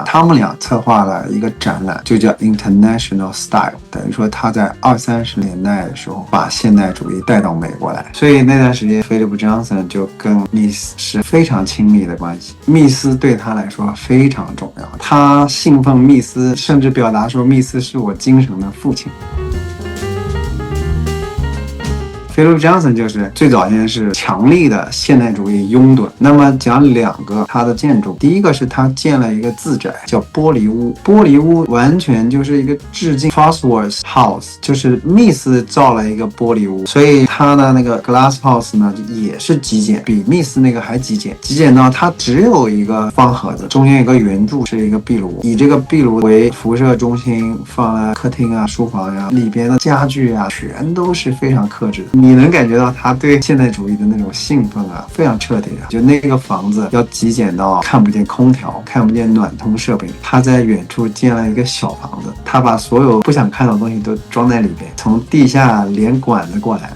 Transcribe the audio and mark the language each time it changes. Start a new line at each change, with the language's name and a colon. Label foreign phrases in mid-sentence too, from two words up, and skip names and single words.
Chinese: 他們倆策劃了一個展覽，就叫 International Style， 等於說他在20-30年代的時候把現代主義帶到美國來，所以那段時間 Philip Johnson 就跟密斯是非常親密的關係，密斯對他來說非常重要，他信奉密斯，甚至表達說密斯是我精神的父親。Philip Johnson 就是最早先是強力的現代主義擁躉。那麼講兩個他的建築，第一個是他建了一個自宅叫玻璃屋，玻璃屋完全就是一個致敬 Farnsworth House，就是密斯造了一個玻璃屋，所以他的那個 Glass House 呢也是極簡，比密斯那個還極簡，極簡到它只有一個方盒子，中間有一個圓柱是一個壁爐，以這個壁爐為輻射中心，放了客廳啊、書房呀、裡邊的家具啊，全都是非常克制的。你能感覺到他對現代主義的那種興奮啊，非常徹底啊！就那個房子要極簡到看不見空調，看不見暖通設備，他在遠處建了一個小房子，他把所有不想看到的東西都裝在裡邊，從地下連管子過來。